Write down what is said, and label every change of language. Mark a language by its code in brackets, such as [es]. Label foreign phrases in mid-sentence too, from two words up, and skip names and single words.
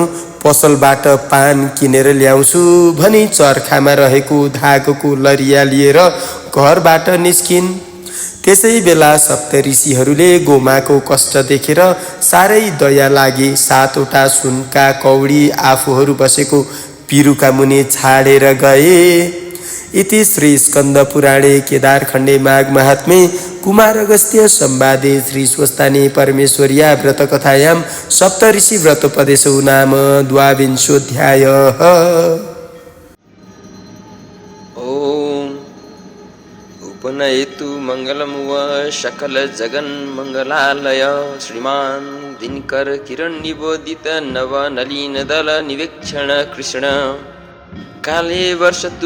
[ne] पसलबाट पान किनेर ल्याउँछु भनी चर्खामा रहेको धागोको लरिया लिएर घरबाट निस्किन्। त्यसै बेला सप्तऋषिहरूले गोमाको कष्ट देखेर साह्रै दया लागि 7 वटा सुनका कौडी आफूहरू बसेको पिरुका मुनि छाडेर गए। [sa] इति श्री स्कन्द पुराणे केदारखण्डे माघ महात्म्ये कुमारगस्त्य संवादे श्रीस्वस्थाने परमेश्वर्या व्रतकथायां सप्तऋषि व्रतोपदेशौ नाम द्वाविंशोऽध्यायः। ॐ उपनयतु मङ्गलमुव सकलजगन्मङ्गलालय श्रीमान् दिनकर किरणनिबोधित नवनलिनदल निवेक्षण कृष्ण काले वर्षतु